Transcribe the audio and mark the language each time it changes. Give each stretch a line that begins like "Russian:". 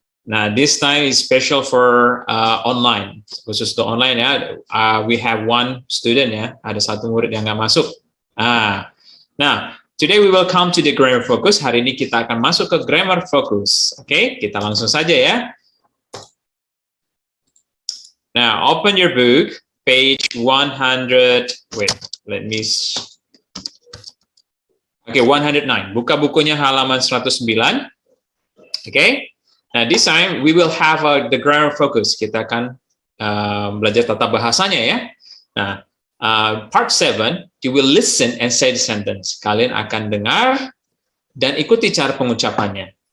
English: Nah, this time is special for online.
Indonesian: Khusus untuk online ya.
English: We have one student
Indonesian: ya. Ada satu murid yang nggak masuk.
English: Nah, today we will come to the grammar focus.
Indonesian: Hari ini kita akan masuk ke grammar focus. Oke, kita langsung saja ya.
English: Now, open your book, page 100. Wait, let me.
Indonesian: Oke, 109. Buka bukunya halaman 109. Oke.
English: Nah, this time we will have the grammar focus.
Indonesian: Kita akan belajar tata bahasanya ya.
English: Nah, part 7, you will listen and say the sentence.
Indonesian: Kalian akan dengar dan ikuti cara pengucapannya.